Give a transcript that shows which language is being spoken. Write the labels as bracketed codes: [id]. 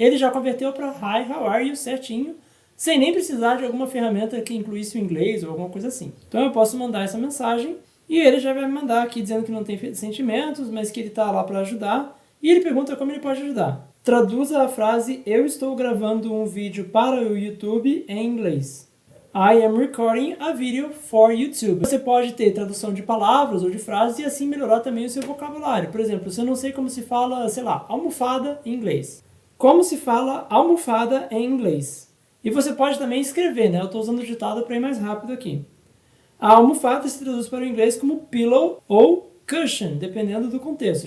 [pt] Ele já converteu para [en] Hi, how are you [pt] certinho, sem nem precisar de alguma ferramenta que incluísse o inglês ou alguma coisa assim. Então eu posso mandar essa mensagem e ele já vai me mandar aqui dizendo que não tem sentimentos, mas que ele está lá para ajudar. E ele pergunta como ele pode ajudar. Traduza a frase eu estou gravando um vídeo para o YouTube em inglês. [en] I am recording a video for YouTube. [pt] Você pode ter tradução de palavras ou de frases e assim melhorar também o seu vocabulário. Por exemplo, se eu não sei como se fala, sei lá, almofada em inglês. Como se fala almofada em inglês? E você pode também escrever, né? Eu estou usando o ditado para ir mais rápido aqui. A almofada se traduz para o inglês como pillow ou cushion, dependendo do contexto.